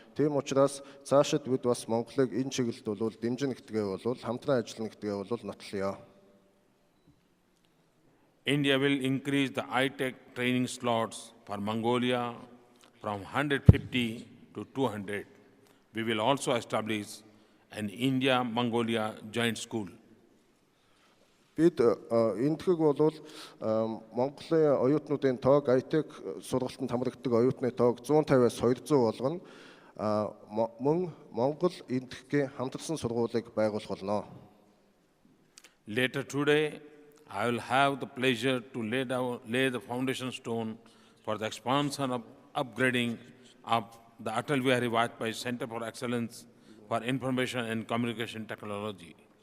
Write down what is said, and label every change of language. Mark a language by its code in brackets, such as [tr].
[mn] Тийм учраас цаашид бид бас Монголыг энэ чиглэлд бол дэмжинэ гэдгээ бол хамтран ажиллана гэдгээ бол нотлоё. [en] India will increase the high-tech training slots for Mongolia from 150 to 200. We will also establish an India-Mongolia joint school. [mn] Бид энэтхэг бол Монголын оюутнуудын тоог IT сургалтанд хамрагддаг оюутны тоог 150-аас 200 болгоно. Мөн Монгол энэтхэгийн хамтарсан сургуулийг байгуулах болно. [en] Later today, I will have the pleasure to lay the foundation stone for the expansion of upgrading of the Atal Bihari Vajpayee Center for Excellence for Information and Communication Technology.